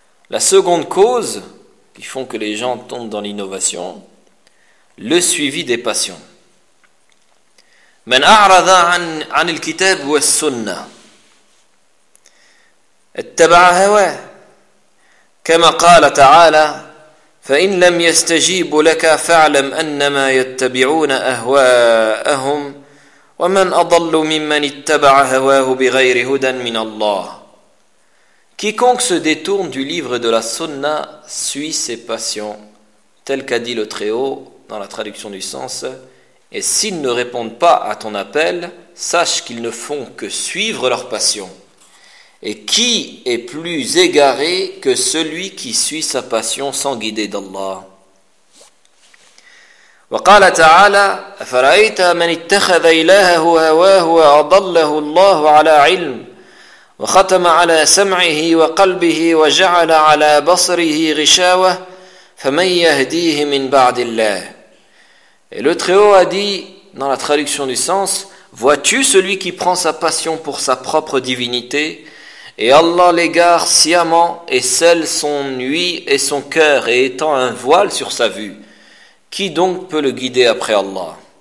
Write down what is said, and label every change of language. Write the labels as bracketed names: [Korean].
[French] La seconde cause qui font que les gens tombent dans l'innovation, le suivi des passions. [Arabic] Man a'rada 'an al-kitab wa as-sunnah ittaba'a hawa kama qala ta'ala فإن لم يستجيب لك فاعلم أنما يتبعون أهواءهم ومن أضل ممن اتبع هواه بغير هدى من الله. [French] Quiconque se détourne du livre de la Sunna suit ses passions, tel qu'a dit le Très-Haut dans la traduction du sens, et s'ils ne répondent pas à ton appel, sache qu'ils ne font que suivre leurs passions. Et qui est plus égaré que celui qui suit sa passion sans guider d'Allah? [Arabic] وقال تعالى فرأيت من اتخذ إلهه هواه وأضله الله على علم وختم على سمعه وقلبه وجعل على بصره غشاوة فمن يهديه من بعد الله. [French] Et le Très-Haut a dit dans la traduction du sens, Vois-tu celui qui prend sa passion pour sa propre divinité, et Allah l'égare sciemment et scelle son nuit et son cœur et étend un voile sur sa vue. Qui donc peut le guider après Allah?